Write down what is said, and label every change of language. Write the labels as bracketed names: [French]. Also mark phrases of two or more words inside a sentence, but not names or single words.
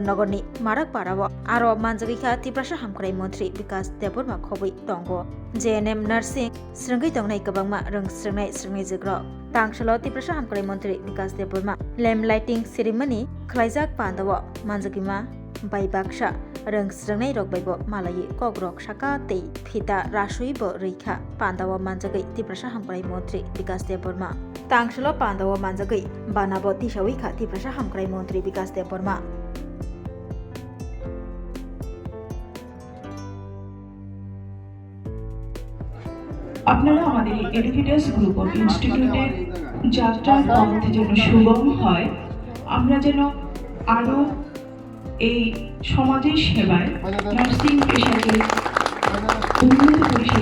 [Kok Borok] नगरनि माराक पाराव आरो मानजागैखा तिप्रासा हामखराय मन्त्री विकास देबबर्मा खबै दंगो JNM नार्सिंग स्रोंगै दंनाय गोबांमा रोंस्रोंनाय जोग्र तांसाल तिप्रासा हामखराय मन्त्री विकास देबबर्मा [English] lamp lighting ceremony [Kok Borok] खलाइजाक पान्दाव मानजागैमा बाइबाक्सा रोंस्रोंनाय रगबायबो मालायि कग्रक साका तै फिता रासुइबो रैखा पान्दाव मानजागै तिप्रासा हामखराय मन्त्री विकास देबबर्मा तांसाल पान्दाव मानजागै बानाबो तिसावैखा तिप्रासा हामखराय मन्त्री विकास देबबर्मा [Bangla] আপনারা আমাদের এডুকেটার্স গ্রুপ অফ ইনস্টিটিউটের যাত্রা আমাদের জন্য সুগম হয় আমরা যেন আরো এই সমাজের সেবায় নার্সিং পেশাকে উন্নত পরিষেবা